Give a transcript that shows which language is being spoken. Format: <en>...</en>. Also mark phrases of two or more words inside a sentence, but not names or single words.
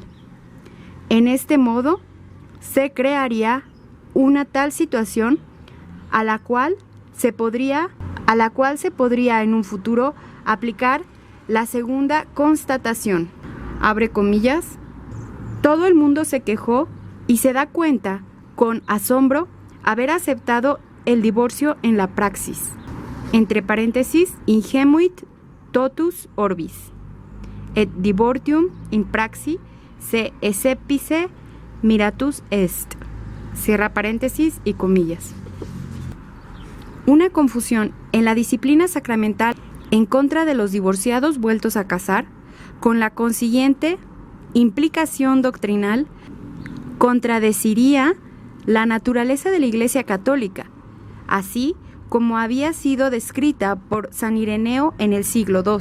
<es>En este modo, se crearía una tal situación a la cual se podría en un futuro aplicar la segunda constatación. Abre comillas, todo el mundo se quejó y se da cuenta, con asombro, haber aceptado el divorcio en la praxis. Entre paréntesis,</es> <la>ingenuit totus orbis. Et divortium in praxi se essepice miratus est.</la> <es>Cierra paréntesis y comillas. Una confusión en la disciplina sacramental en contra de los divorciados vueltos a casar, con la consiguiente implicación doctrinal, contradeciría la naturaleza de la Iglesia Católica, así como había sido descrita por San Ireneo en el siglo II.</es>